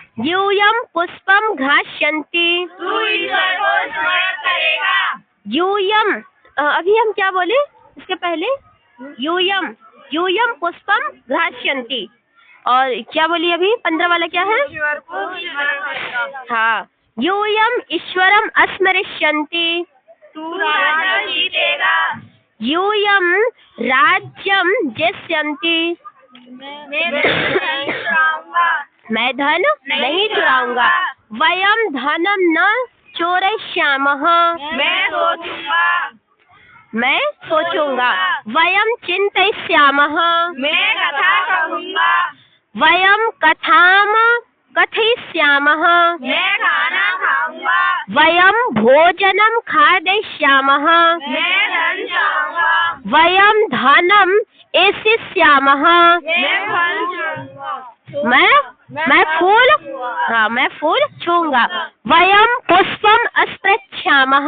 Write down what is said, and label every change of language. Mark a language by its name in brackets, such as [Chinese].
[Sanskrit] यूयं पुष्पं घ्रास्यन्ति, [Hindi] तू ईश्वर को स्मरण करेगा, यूयं, अभी हम क्या बोले इसके पहले? [Sanskrit] यूयं पुष्पम घ्रास्यन्ति। [Hindi] और क्या बोली अभी? 15 वाला क्या है? ईश्वर को स्मरण करेगा, हाँ, [Sanskrit] यूयम् ईश्वरम् अस्मरिष्यन्ति, [Hindi] तू राज्य जीतेगा। [Sanskrit] यूयम् राज्यं जेष्यन्ति, [Hindi] मैं नहीं चुराऊंगा। मैं धन नहीं चुराऊंगा। [Sanskrit] वयं धनं न चोरयिष्यामः, [Hindi] मैं सोचूंगा। मैं सोचूंगा। [Sanskrit] वयं चिन्तयिष्यामः, [Hindi] मैं कथा कहूंगा। [Sanskrit] वयं कथां कथयिष्यामः, [Hindi] मैं खाना खाऊंगा। [Sanskrit] वयं भोजनं खादिष्यामः, [Hindi] मैं धन चाहूंगा। [Sanskrit] वयं धनं एषिष्यामः, [Hindi] मैं फल छूऊंगा। मैं फूल, हाँ मैं फूल छूंगा। [Sanskrit] वयं पुष्पम् अस्पृच्छामः,